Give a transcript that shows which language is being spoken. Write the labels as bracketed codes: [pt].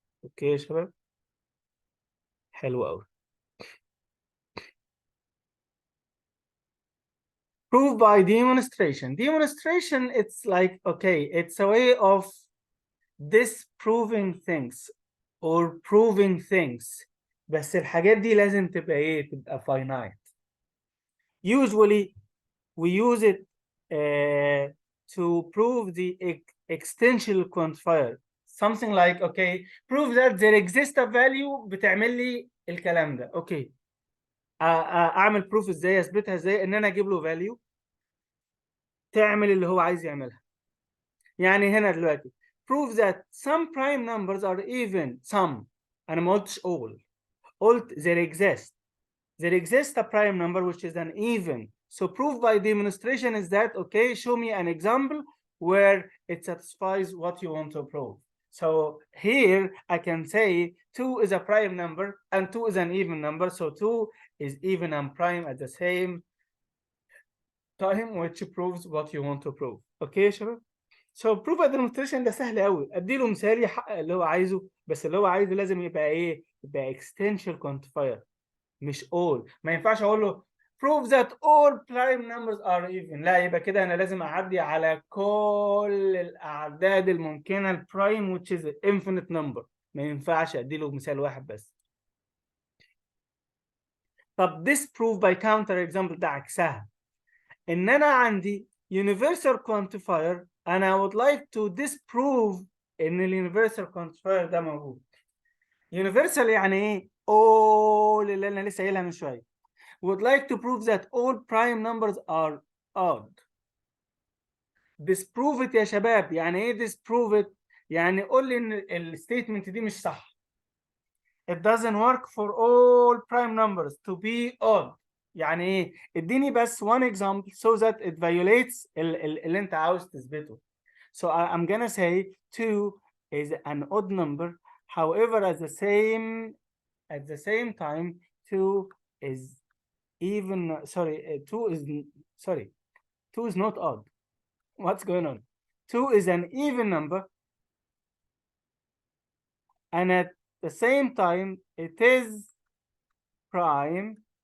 [ar] اوكي يا شباب، حلو قوي. [en] Prove by demonstration. Demonstration, it's like, okay, it's a way of disproving things or proving things. [ar] بس الحاجات دي لازم تبقى ايه؟ تبقى finite. [en] Usually we use it to prove the extensional quantifier. something like okay prove that there exists a value بتعمل لي الكلام ده. [ar] اوكي اعمل بروف ازاي، اثبتها ازاي؟ ان انا اجيب له value تعمل اللي هو عايز يعملها. [en] يعني هنا دلوقتي prove that some prime numbers are even some. انا ما قلتش all، قلت there exists a prime number which is an even. So proof by demonstration is that okay show me an example where it satisfies what you want to prove. So here I can say 2 is a prime number and 2 is an even number, so 2 is even and prime at the same time, which proves what you want to prove. [ar] Okay يا شباب؟ So proof by demonstration ده سهل قوي، اديله مثال يحقق اللي هو عايزه، بس اللي هو عايزه لازم يبقى ايه؟ يبقى extension quantifier مش all. ما ينفعش اقول له prove that all prime numbers are even، لا يبقى كده انا لازم اعدي على كل الاعداد الممكنه البرايم which is infinite number. ما ينفعش اديله مثال واحد بس. طب disprove by counter example ده عكسها، ان انا عندي universal quantifier انا would like to disprove ان الuniversal quantifier ده موجود. universal يعني ايه؟ all اللي انا لسه قايلها من شويه. [en] would like to prove that all prime numbers are odd. disprove it يا شباب. [ar] يعني ايه disprove it؟ يعني قول لي ان الستيتمنت دي مش صح. [en] it doesn't work for all prime numbers to be odd. [ar] يعني ايه؟ اديني بس one example so that it violates اللي انت عاوز تثبته. [en] So I'm gonna say 2 is an odd number, however at the same time 2 is even, sorry, 2 is not odd. What's going on? 2 is an even number, and at the same time it is prime.